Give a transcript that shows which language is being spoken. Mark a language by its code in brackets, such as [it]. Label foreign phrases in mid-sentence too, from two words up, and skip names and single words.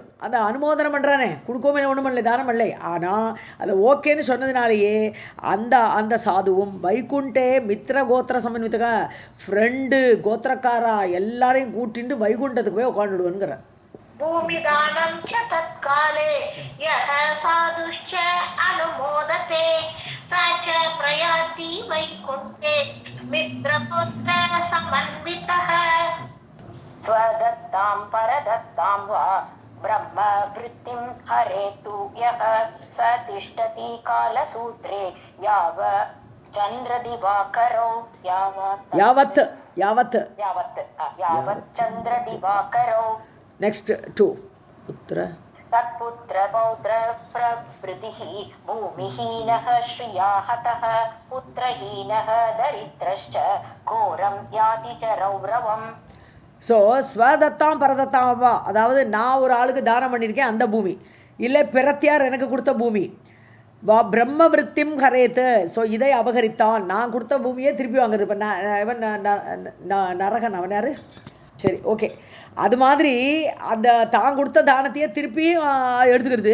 [ta] அந்த அனுமோதனம் பண்ணுறானே கொடுக்கவே ஒன்றும் பண்ணல தானம் பண்ணலை, ஆனால் அதை ஓகேன்னு சொன்னதுனாலேயே அந்த சாதுவும் [sa] वैकुण्ठे मित्र गोत्र समन्वितक [ta] ஃப்ரெண்டு கோத்திரக்காரா எல்லாரையும் கூட்டிட்டு வைகுண்டத்துக்கு போய் உட்காந்துடுவோங்கிற. [sa] भूमिदानं च तत्काले यः साधुश्च अनुमोदते स च प्रयाति वैकुण्ठे मित्रपुत्र समन्वितः. स्वदत्तां परदत्तां वा ब्रह्मवृत्तिं हरेतु यः स तिष्ठति कालसूत्रे चन्द्रदिवाकरौ यावत् चन्द्रदिवाकरौ. नेक्स्ट 2 पुत्र तत्पुत्र पौत्र प्रभृतिः भूमिहीनः श्रिया हतः पुत्रहीनः दरिद्रश्च घोरं याति च रौरवम्. [ta] ஸோ [sa] स्वदत्तां परदत्तां वा [ta] அதாவது நான் ஒரு ஆளுக்கு தானம் பண்ணியிருக்கேன் அந்த பூமி, இல்லை பிரத்தியார் எனக்கு கொடுத்த பூமி, [sa] ब्रह्म वृत्तिं हरेतु [ta] ஸோ இதை அபகரித்தான் நான் கொடுத்த பூமியே திருப்பி வாங்குறது. இப்போ நரகன் அவன் யார் சரி ஓகே அது மாதிரி அந்த தான் கொடுத்த தானத்தையே திருப்பி எடுத்துக்கிறது.